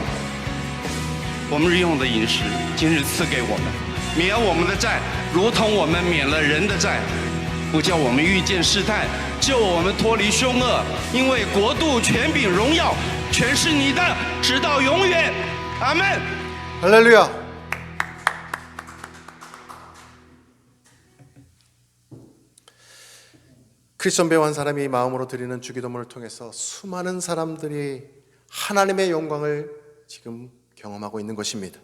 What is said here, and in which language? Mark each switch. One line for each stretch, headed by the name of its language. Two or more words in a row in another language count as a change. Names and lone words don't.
Chinese: 我们日用的饮食，今日赐给我们，免我们的债，如同我们免了人的债，不叫我们遇见试探，救我们脱离凶恶，因为国度、权柄、荣耀。全是你的，直到永远。阿门。
Korean: 할렐루야. 크리스천 배우 한 사람이 마음으로 드리는 주기도문을 통해서 수많은 사람들이 하나님의 영광을 지금 경험하고 있는 것입니다.